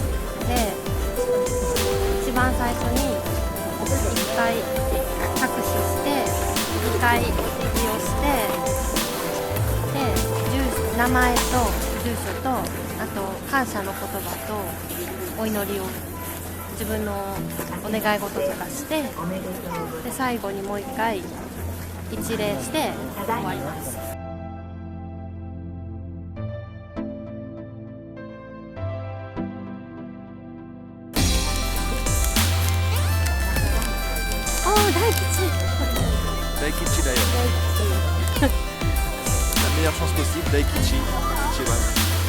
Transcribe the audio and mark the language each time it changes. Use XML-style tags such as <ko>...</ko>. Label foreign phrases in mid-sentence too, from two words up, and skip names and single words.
<ja>で、一番最初に1回拍手して2回礼をしてで、名前と住所とあと感謝の言葉とお祈りを自分のお願い事とかしてで最後にもう一回一礼して終わります。おー、大吉</ja> <fr>Daikichi d'ailleurs. La meilleure chance possible, Daikichi. Daikichi, ouais.</fr>